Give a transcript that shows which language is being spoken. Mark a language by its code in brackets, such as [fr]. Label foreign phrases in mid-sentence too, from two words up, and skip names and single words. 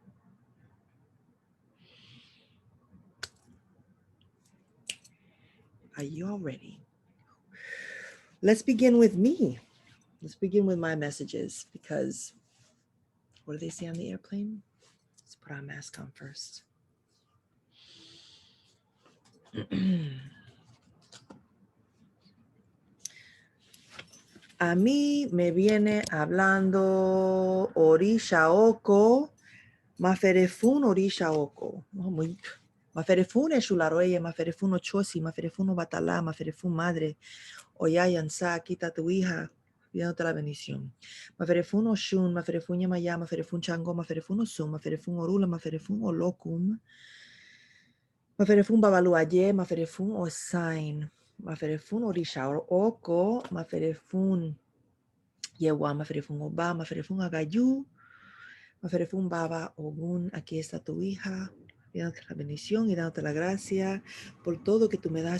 [en] Are you all ready? Let's begin with me. Let's begin with my messages because what do they say on the airplane? Let's put our mask on first. [es] A mí me viene hablando Orisha Oko, [yo] Maferefun Orisha Oko. Maferefun Eshularoye, Maferefun Ochosi, Maferefun Batala, Maferefun Madre, Oyayansa, [es] quita tu hija, pidiéndote la bendición. [yo] Maferefun Oshun, Maferefun Yamaya, Maferefun Chango, Maferefun Osum, Maferefun Orula, Maferefun Olokum, Maferefun Babaluaye, Maferefun Osain, Maferefun Orisha Oko, Maferefun Yewa, Maferefun Oba, Maferefun Agayu, Maferefun Baba Oggun, [es] aquí está tu hija, dándote la bendición y dándote la gracia por todo que tú me das.